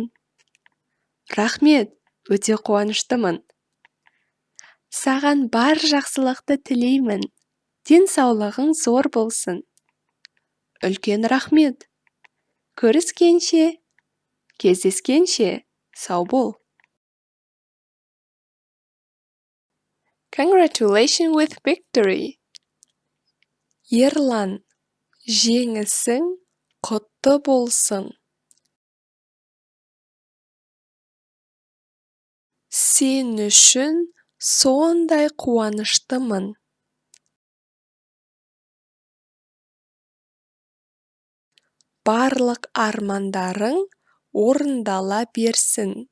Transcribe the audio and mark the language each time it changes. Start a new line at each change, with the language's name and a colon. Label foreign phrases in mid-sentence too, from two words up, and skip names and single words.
Kazakh: Рахмет. Өте қуаныштымын. Саған бар жақсылықты тілеймін. Денсаулығың зор болсын. Үлкен рахмет. Көріскенше. Кездескенше. Сау бол.
English: Congratulations with victory.
Kazakh: Ерлан, жеңісің құтты болсын. Сен үшін сондай қуаныштымын. Барлық армандарың орындала берсін.